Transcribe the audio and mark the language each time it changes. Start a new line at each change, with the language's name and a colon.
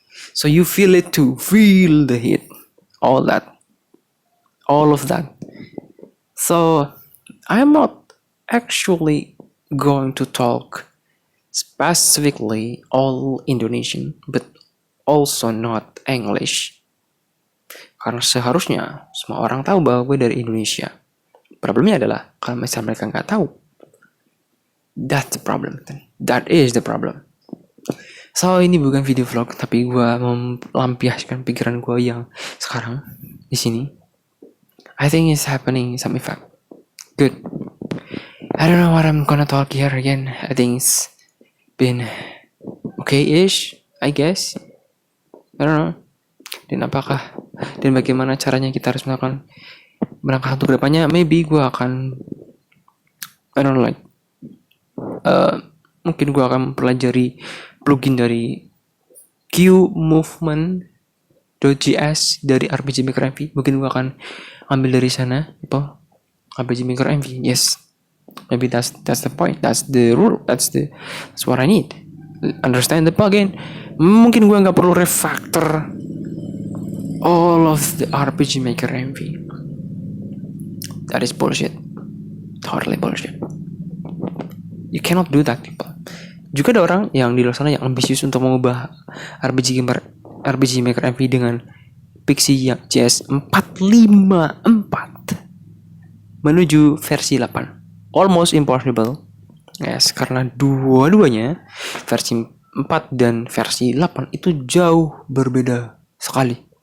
English: So you feel it too, feel the heat, all of that. So I'm not actually going to talk specifically all Indonesian, but also not English.
Indonesian: Karena seharusnya semua orang tahu bahwa gue dari Indonesia. Problemnya adalah kalau misalnya mereka nggak tahu,
English: that's the problem. That is the problem.
Indonesian: So ini bukan video vlog, tapi gue melampiaskan pikiran gue yang sekarang di sini.
English: I think it's happening some effect. Good. I don't know what I'm gonna talk here again. I think it's been okay-ish, I guess. I don't know.
Indonesian: Dan bagaimana caranya kita harus melakukan berangkat untuk kedepannya? Maybe gue akan,
English: I don't know, like
Indonesian: mungkin gue akan mempelajari plugin dari QMovement.js dari RPG Maker MV. Mungkin gue akan ambil dari sana itu RPG Maker MV.
English: Yes, maybe that's the point, that's the rule, that's what I need. Understand the plugin.
Indonesian: Mungkin gue nggak perlu
English: refactor all of the RPG Maker MV. That is bullshit. Totally bullshit. You cannot do that, people.
Indonesian: Juga ada orang yang di luar sana yang ambisius untuk mengubah RPG Maker MV dengan Pixie JS 454 menuju versi 8.
English: Almost impossible.
Indonesian: Yes, karena dua-duanya versi 4 dan versi 8 itu jauh berbeda sekali.